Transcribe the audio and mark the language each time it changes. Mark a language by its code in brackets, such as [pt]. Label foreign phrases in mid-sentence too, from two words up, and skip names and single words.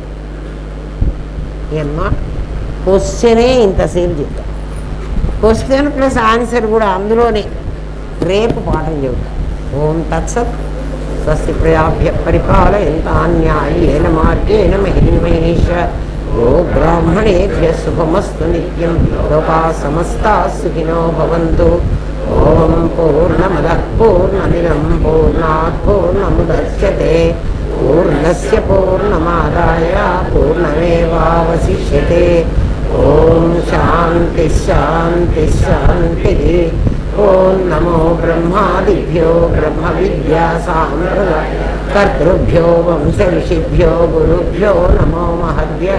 [te] ఏమ్మా క్వశ్చనే ఇంతసేపు చెప్తా, [en] question plus answer [te] కూడా అందులోనే. రేపు పాఠం చెబుతా. [sa] ఓం తత్సత్. స్వస్తి ప్రజాభ్య పరిపాలయంతాన్యాయేన మార్గేణ మహిళ మహేష. ఓ బ్రాహ్మణేభ్య శుభమస్తు నిత్యం. లోకా సమస్తా సుఖినో భవంతు. ఓం పూర్ణమదః పూర్ణమిదం పూర్ణాత్ పూర్ణముదచ్యతే పూర్ణస్య పూర్ణమాదాయ పూర్ణమేవావశిష్యతే. ఓం శాంతి శాంతి శాంతి. ఓం నమో బ్రహ్మాదిభ్యో బ్రహ్మ విద్యా సాంప్రదాయ కర్తృభ్యో వంశ ఋషిభ్యో గురుభ్యో నమో మహద్భ్యః.